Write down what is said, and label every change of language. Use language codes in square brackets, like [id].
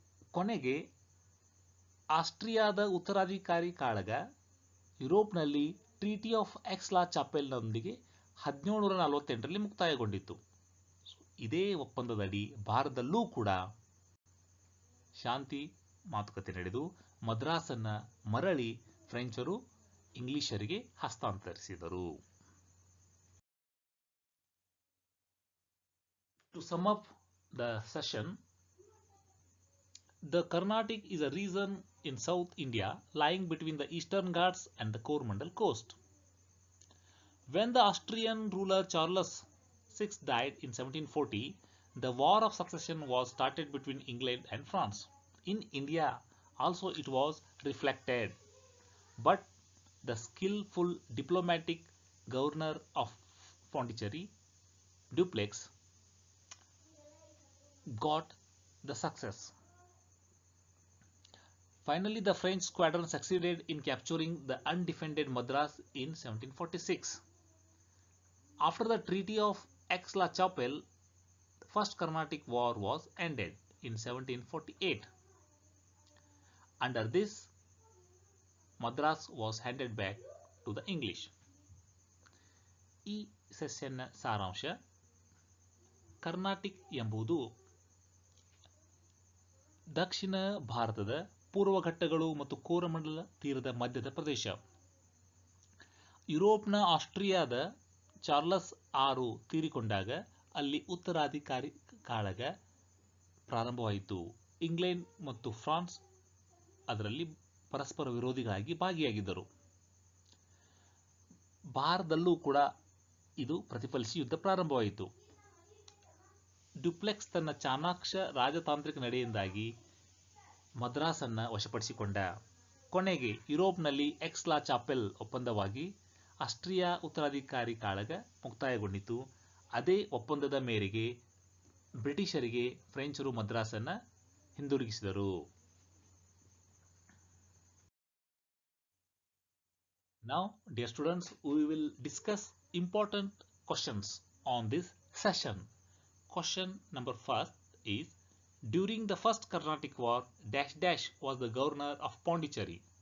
[kn] ಕೊನೆಗೆ ಆಸ್ಟ್ರಿಯಾದ ಉತ್ತರಾಧಿಕಾರಿ ಕಾಳಗ ಯುರೋಪ್ನಲ್ಲಿ ಟ್ರೀಟಿ ಆಫ್ ಎಕ್ಸ್-ಲಾ-ಚಾಪೆಲ್ನೊಂದಿಗೆ 1748ರಲ್ಲಿ ಮುಕ್ತಾಯಗೊಂಡಿತು. ಇದೇ ಒಪ್ಪಂದದಡಿ ಭಾರತದಲ್ಲೂ ಕೂಡ ಶಾಂತಿ ಮಾತುಕತೆ ನಡೆದು ಮದ್ರಾಸನ್ನ ಮರಳಿ ಫ್ರೆಂಚರು ಇಂಗ್ಲಿಷರಿಗೆ ಹಸ್ತಾಂತರಿಸಿದರು. [en] To sum up the session, the Carnatic is a region in South India lying between the Eastern Ghats and the Coromandel coast. When the Austrian ruler Charles VI died in 1740, the War of Succession was started between England and France. In India also it was reflected, but the skillful diplomatic governor of Pondicherry, Dupleix, got the success. Finally, the French squadron succeeded in capturing the undefended Madras in 1746. After the Treaty of Aix-la-Chapelle, the First Carnatic War was ended in 1748. Under this, Madras was handed back to the English. [kn] ಈ ಸೆಷನ್ನ ಸಾರಾಂಶ: Carnatic ಎಂಬುದು ದಕ್ಷಿಣ ಭಾರತದ ಪೂರ್ವ ಘಟ್ಟಗಳು ಮತ್ತು ಕೋರಮಂಡಲ ತೀರದ ಮಧ್ಯದ ಪ್ರದೇಶ. ಯುರೋಪ್ನ ಆಸ್ಟ್ರಿಯಾದ Charles VI ತೀರಿಕೊಂಡಾಗ ಅಲ್ಲಿ ಉತ್ತರಾಧಿಕಾರಿ ಕಾಳಗ ಪ್ರಾರಂಭವಾಯಿತು. ಇಂಗ್ಲೆಂಡ್ ಮತ್ತು ಫ್ರಾನ್ಸ್ ಅದರಲ್ಲಿ ಪರಸ್ಪರ ವಿರೋಧಿಗಳಾಗಿ ಭಾಗಿಯಾಗಿದ್ದರು. ಭಾರತದಲ್ಲೂ ಕೂಡ ಇದು ಪ್ರತಿಫಲಿಸಿ ಯುದ್ಧ ಪ್ರಾರಂಭವಾಯಿತು. ಡ್ಯುಪ್ಲೆಕ್ಸ್ ತನ್ನ ಚಾಣಾಕ್ಷ ರಾಜತಾಂತ್ರಿಕ ನಡೆಯಿಂದಾಗಿ ಮದ್ರಾಸನ್ನ ವಶಪಡಿಸಿಕೊಂಡ. ಕೊನೆಗೆ ಯುರೋಪ್ನಲ್ಲಿ ಎಕ್ಸ್ ಲಾ ಚಾಪೆಲ್ ಒಪ್ಪಂದವಾಗಿ ಆಸ್ಟ್ರಿಯಾ ಉತ್ತರಾಧಿಕಾರಿ ಕಾಳಗ ಮುಕ್ತಾಯಗೊಂಡಿತು. ಅದೇ ಒಪ್ಪಂದದ ಮೇರೆಗೆ ಬ್ರಿಟಿಷರಿಗೆ ಫ್ರೆಂಚರು ಮದ್ರಾಸನ್ನ ಹಿಂದಿರುಗಿಸಿದರು. [en] Now, dear students, we will discuss important questions on this session. Question number first is, during the first Carnatic War, dash dash was the governor of Pondicherry.